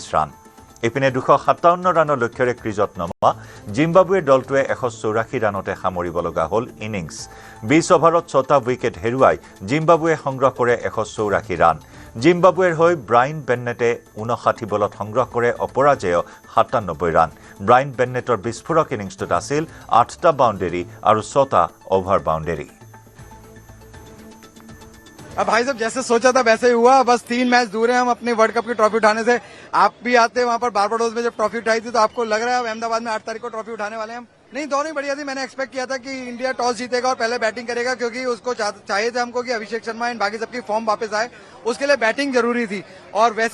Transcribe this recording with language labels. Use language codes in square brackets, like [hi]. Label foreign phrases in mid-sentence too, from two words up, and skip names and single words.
[as] ৰান ইপিনে ২৫৭ ৰানৰ লক্ষ্যৰে ক্ৰিজত নমা জিম্বাবুৱেৰ দলটোৱে ১৮৪ ৰানতে সামৰিব লগা হ'ল ইনিংছ ২০ অভাৰত ৬টা উইকেট হেৰুৱাই জিম্বাবুৱে সংগ্ৰহ কৰে ১৮৪ ৰান জিম্বাবুৱেৰ হৈ ব্ৰাইন বেন্নেটে ৫৯ বলত সংগ্ৰহ কৰে অপৰাজয় ৯৭ ৰান ব্ৰাইন বেন্নেটৰ বিস্ফোৰক ইনিংছটোত আছিল ৮টা বাউণ্ডেৰী আৰু ৬টা [en] over boundary [hi] अब भाई साहब जैसे सोचा था वैसे ही हुआ बस 3 मैच दूर हैं हम अपने वर्ल्ड कप की ट्रॉफी उठाने से आप भी आते वहां पर बारबाडोस में जब ट्रॉफी उठाई थी तो आपको लग रहा है अहमदाबाद में 8 तारीख को ट्रॉफी उठाने वाले हैं हम नहीं दोनों ही बढ़िया थी मैंने एक्सपेक्ट किया था कि इंडिया टॉस जीतेगा और पहले बैटिंग करेगा क्योंकि उसको चाहिए था हमको कि अभिषेक शर्मा इन बाकी सबकी फॉर्म वापस आए उसके लिए बैटिंग जरूरी थी और वैसे